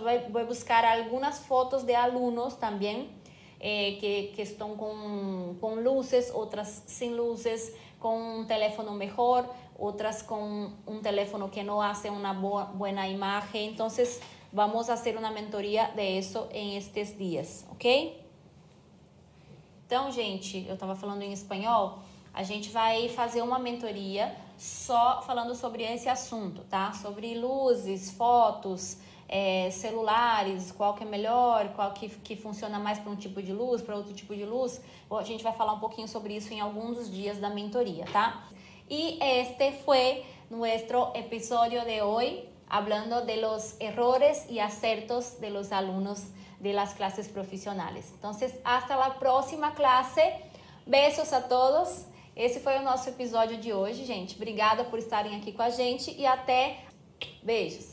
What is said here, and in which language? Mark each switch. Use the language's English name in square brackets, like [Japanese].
[Spanish] Voy a buscar algunas fotos de alumnos también que están con luces, otras sin luces, con un teléfono mejor, otras con un teléfono que no hace una buena imagen. Entonces vamos a hacer una mentoria de eso en [Portuguese] estes dias, [Spanish] ok? [Portuguese] Então, gente, eu estava falando em espanhol, a gente vai fazer uma mentoria só falando sobre esse assunto, tá? Sobre luzes, fotos, celulares, qual que é melhor, qual que funciona mais para um tipo de luz, para outro tipo de luz. A gente vai falar um pouquinho sobre isso em alguns dos dias da mentoria, tá? [Spanish] Y este fue nuestro episodio de hoy, hablando de los errores y acertos de los alumnos de las clases profissionais. Entonces, hasta la próxima clase. [Portuguese] Beijos a todos. Esse foi o nosso episódio de hoje, gente. Obrigada por estarem aqui com a gente e até beijos.